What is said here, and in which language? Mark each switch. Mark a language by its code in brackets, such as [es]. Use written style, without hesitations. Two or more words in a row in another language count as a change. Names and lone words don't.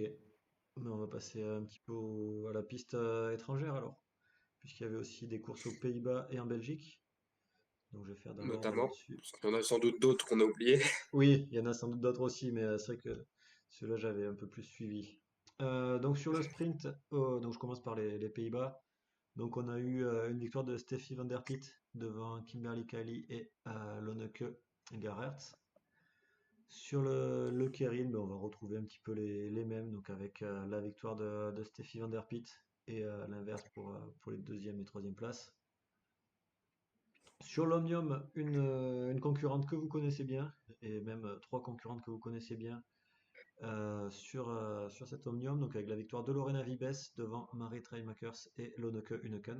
[fr] Mais on va passer un petit peu à la piste étrangère alors, puisqu'il y avait aussi des courses aux Pays-Bas et en Belgique. Donc je vais faire dans l'ordre Notamment. là-dessus. Parce qu'il y en a sans doute d'autres qu'on a oubliés. Oui, il y en a sans doute d'autres aussi, mais c'est vrai que celui-là j'avais un peu plus suivi. Donc sur le sprint, donc je commence par les Pays-Bas. Donc on a eu une victoire de Steffi van der Piet devant Kimberly Kali et Lonneke Garrert. Sur le Keirin, ben, on va retrouver un petit peu les mêmes, donc avec la victoire de Steffi van der Piet et l'inverse pour les deuxième et troisième places. Sur l'Omnium, une concurrente que vous connaissez bien, et même trois concurrentes que vous connaissez bien sur cet Omnium, donc avec la victoire de Lorena Vibes devant Marie Treimakers et Lonneke Uneken.